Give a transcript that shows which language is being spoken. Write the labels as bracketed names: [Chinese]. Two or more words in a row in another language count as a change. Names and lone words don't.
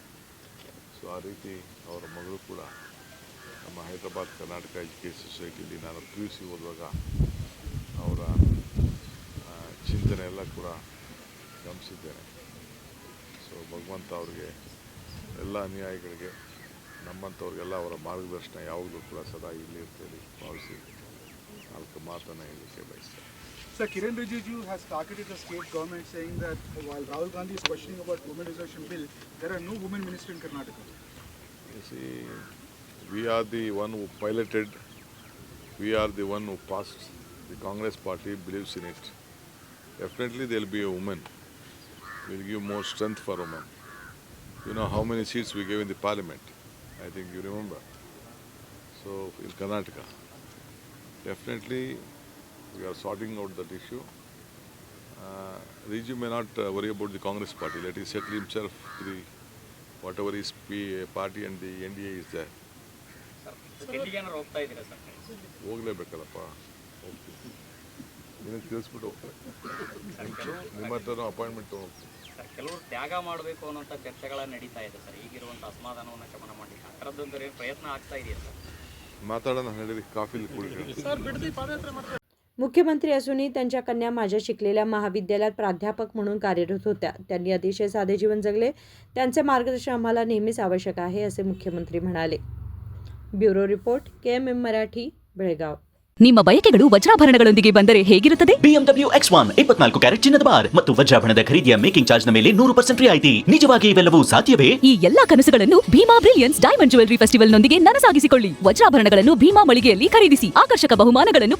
[Kannada] ಸೊ ಆ ರೀತಿ ಅವರ ಮಗಳು ಕೂಡ ನಮ್ಮ ಹೈದರಾಬಾದ್ ಕರ್ನಾಟಕ ಎಜುಕೇಷನ್ ಸೊಸೈಟಿಯಲ್ಲಿ ನಾನು PUC ಓದುವಾಗ ಅವರ ಚಿಂತನೆ ಎಲ್ಲ ಕೂಡ ಗಮನಿಸಿದ್ದೇನೆ. ಸೊ ಭಗವಂತ ಅವ್ರಿಗೆ, ಎಲ್ಲ ಅನುಯಾಯಿಗಳಿಗೆ, ನಮ್ಮಂಥವ್ರಿಗೆಲ್ಲ ಅವರ ಮಾರ್ಗದರ್ಶನ ಯಾವಾಗಲೂ ಕೂಡ ಸದಾ ಇಲ್ಲಿ ಅಂತೇಳಿ ಭಾವಿಸಿ 4 ಮಾತನ್ನು ಹೇಳಲಿಕ್ಕೆ ಬಯಸ್ತೇನೆ. [English] Sir, Kiren Rijiju has targeted the state government saying that while Rahul Gandhi is questioning about women reservation bill, there are no women minister in Karnataka. You see, we are the one who piloted, we are the one who passed. The Congress party believes in it. Definitely there will be a woman. We will give more strength for women. You know how many seats we gave in the parliament? I think you remember. So in Karnataka, definitely we are sorting out that issue. Riju may not worry about the Congress party. Let him settle himself to the whatever his party and the NDA is there. [Kannada] ಡೆಲ್ಲಿಗೆ ಏನಾದ್ರು ಹೋಗ್ತಾ ಇದ್ದೀರಾ ಸರ್? ಹೋಗ್ಲೇಬೇಕಲ್ಲಪ್ಪ, ಹೋಗ್ತೀವಿ. ನಿನಗೆ ತಿಳಿಸ್ಬಿಟ್ಟು ಹೋಗ್ತಾರೆ. ನಿಮ್ಮ ಹತ್ರನೂ ಅಪಾಯಿಂಟ್ಮೆಂಟ್ ತೊಗೊಂಡು ಸರ್, ಕೆಲವರು ತ್ಯಾಗ ಮಾಡಬೇಕು ಅನ್ನೋಂಥ ಚರ್ಚೆಗಳ ನಡೀತಾ ಇದೆ ಸರ್. ಈಗಿರುವಂಥ ಅಸಮಾಧಾನವನ್ನು ಶಮನ ಮಾಡಲಿಕ್ಕೆ ಆ ಥರದ್ದೊಂದು ಪ್ರಯತ್ನ ಆಗ್ತಾ ಇದೆಯಾ ಸರ್? ಮಾತಾಡೋಣ ಹೇಳಿರಿ, ಕಾಫಿಲಿ ಕುಡಿದ್ರೆ. [Marathi] मुख्यमंत्री असूनही त्यांच्या कन्या माझ्या शिकलेल्या महाविद्यालयात प्राध्यापक म्हणून कार्यरत होत्या. त्यांनी अतिशय साधे जीवन जगले. त्यांचे मार्गदर्शन आम्हाला नेहमीच आवश्यक आहे, असे मुख्यमंत्री म्हणाले. [English] bureau report, [Marathi] KMM मराठी, बेळगाव. [Kannada] ನಿಮ್ಮ ಬಯಕೆಗಳು ವಜ್ರಾಭರಣಗಳೊಂದಿಗೆ ಬಂದರೆ ಹೇಗಿರುತ್ತದೆ? BMW X1 24 ಕ್ಯಾರೆಟ್ ಚಿನ್ನದ ಬಾರ್ ಮತ್ತು ವಜ್ರಾಭರಣದ ಖರೀದಿಯ [English] making charge [Kannada] ನ ಮೇಲೆ 100% ರಿಯಾಯಿತಿ. ನಿಜವಾಗಿ ಇವೆಲ್ಲವೂ ಸಾಧ್ಯವೇ? ಈ ಎಲ್ಲಾ ಕನಸುಗಳನ್ನು ಭೀಮಾ ಬ್ರಿಲಿಯನ್ಸ್ ಡೈಮಂಡ್ ಜ್ಯುವೆಲರಿ ಫೆಸ್ಟಿವಲ್ ನೊಂದಿಗೆ ನನಸಾಗಿಸಿಕೊಳ್ಳಿ. ವಜ್ರಾಭರಣಗಳನ್ನು ಭೀಮಾ ಮಳಿಗೆಯಲ್ಲಿ ಖರೀದಿಸಿ ಆಕರ್ಷಕ ಬಹುಮಾನಗಳನ್ನು ಪಡೆಯಿರಿ.